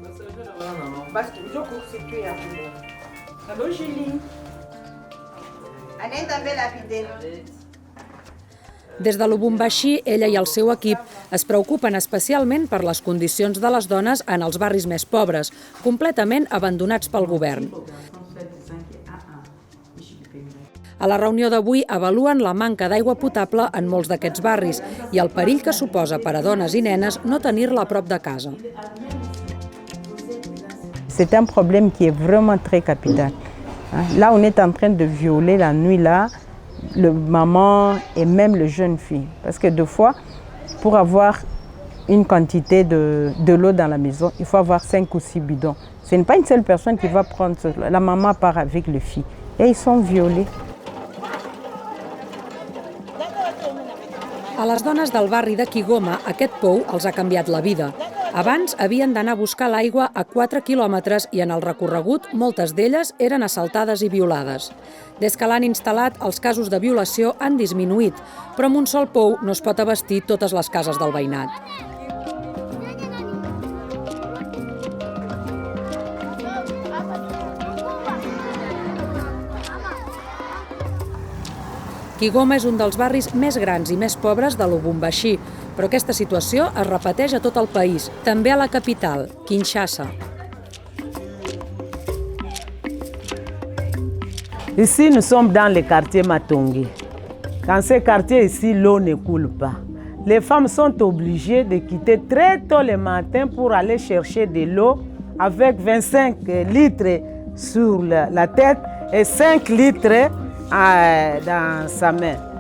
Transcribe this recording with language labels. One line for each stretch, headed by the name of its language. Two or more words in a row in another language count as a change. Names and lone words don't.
Catalan: Des de Lubumbashi, ella i el seu equip es preocupen especialment per les condicions de les dones en els barris més pobres, completament abandonats pel govern. A la reunió d'avui avaluen la manca d'aigua potable en molts d'aquests barris i el perill que suposa per a dones i nenes no tenir-la a prop de casa.
French: C'est un problème qui est vraiment très capital. Là, on est en train de violer la nuit là, le maman et même le jeune fille. Parce que deux fois, pour avoir une quantité de l'eau dans la maison, il faut avoir 5 ou 6 bidons. Ce n'est pas une seule personne qui va prendre cela. La maman part avec les filles et ils sont violés.
Catalan: A les dones del barri de Kigoma, aquest pou els ha canviat la vida. Abans havien d'anar a buscar l'aigua a 4 quilòmetres i en el recorregut moltes d'elles eren assaltades i violades. Des que l'han instal·lat, els casos de violació han disminuït, però amb un sol pou no es pot abastir totes les cases del veïnat. Kigoma és un dels barris més grans i més pobres de Lubumbashi, però aquesta situació es repeteix a tot el país, també a la capital, Kinshasa.
French: Ici, nous sommes dans le quartier Matongi. Dans ce quartier ici, l'eau ne coule pas. Les femmes sont obligées de quitter très tôt le matin pour aller chercher de l'eau avec 25 litres sur la tête et 5 litres dans sa main.